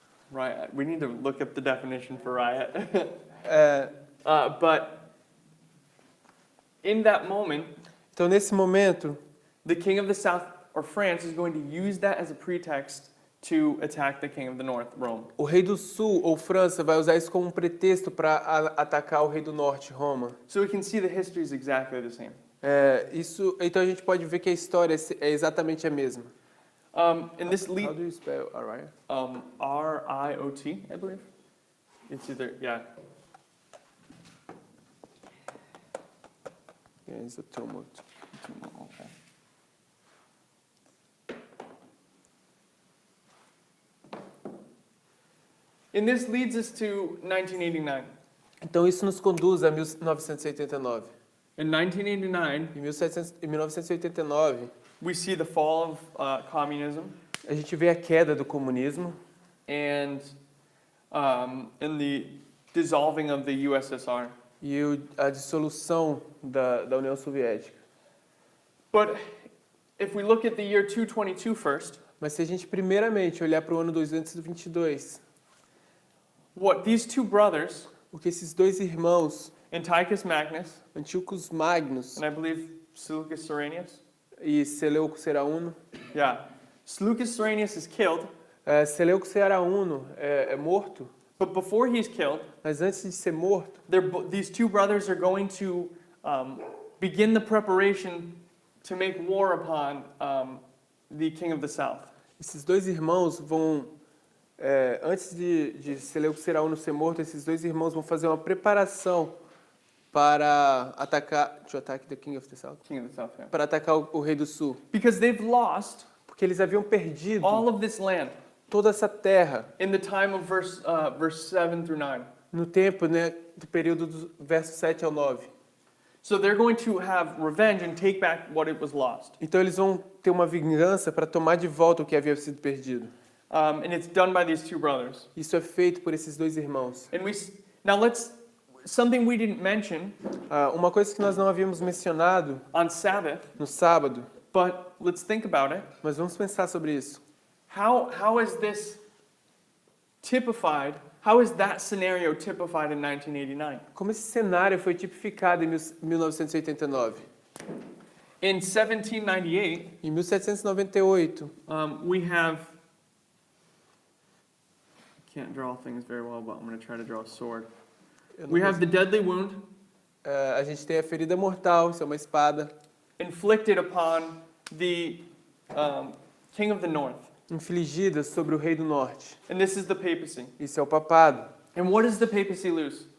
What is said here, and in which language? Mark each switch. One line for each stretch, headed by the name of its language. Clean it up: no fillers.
English: riot. We need to look up the definition for riot.
Portuguese: É,
English: But in that moment,
Portuguese: então, nesse momento,
English: the king of the south, or France, is going to use that as a pretext to attack the king of the north, Rome.
Portuguese: o rei do sul, ou França, vai usar isso como um pretexto para atacar o rei do norte, Roma.
English: So we can see the history is exactly the same.
Portuguese: Então a gente pode ver que a história é exatamente a mesma.
English: And this How lead, do you spell Ariot? R-I-O-T, I believe. It's either, yeah. Yeah, it's a tumult. Okay. And this leads us to 1989.
Portuguese: Então isso nos conduz a 1989.
English: In 1989,
Portuguese: Em 1989,
English: we see the fall of communism
Portuguese: a gente vê a queda do comunismo
English: and the dissolving of the USSR.
Portuguese: e a dissolução da União Soviética.
English: But if we look at the year 222 first,
Portuguese: Mas se a gente primeiramente olhar para o ano 222,
English: what these two brothers,
Portuguese: o que esses dois irmãos,
English: Antiochus Magnus
Portuguese: Antíocos Magnus
English: and I believe Seleucus Cyrenius,
Portuguese: e Seleuco Serauno,
English: yeah, Seleucus Cyrenius is killed,
Portuguese: Seleuco Serauno é morto,
English: but before he's killed,
Portuguese: mas antes de ser morto,
English: these two brothers are going to begin the preparation to make war upon the king of the south.
Portuguese: esses dois irmãos vão, antes de Seleuco Serauno ser morto, esses dois irmãos vão fazer uma preparação para atacar,
English: to attack the king of the south, King of the south, yeah.
Portuguese: para atacar o rei do sul,
English: Because they've lost
Portuguese: porque eles haviam perdido
English: all of this land
Portuguese: toda essa terra
English: in the time of verse 7 through 9.
Portuguese: no tempo, né, do período do verso 7 ao 9.
English: So they're going to have revenge and take back what it was lost.
Portuguese: Então eles vão ter uma vingança para tomar de volta o que havia sido perdido.
English: And it's done by these two brothers.
Portuguese: Isso é feito por esses dois irmãos.
English: And something we didn't mention
Portuguese: Uma coisa que nós não havíamos mencionado
English: on Sabbath,
Portuguese: no sábado,
English: but let's think about it.
Portuguese: mas vamos pensar sobre isso.
English: How is this typified? How is that scenario typified in 1989?
Portuguese: Como esse cenário foi tipificado em 1989?
English: In 1798,
Portuguese: Em 1798,
English: we have. I can't draw things very well, but I'm going to try to draw a sword.
Portuguese: eu não
English: We have the
Portuguese: consigo-
English: deadly wound
Portuguese: a gente tem a ferida mortal, isso é uma espada,
English: inflicted upon the king of the north.
Portuguese: infligida sobre o rei do norte.
English: And this is the papacy.
Portuguese: Isso é o papado.
English: And what does the papacy lose?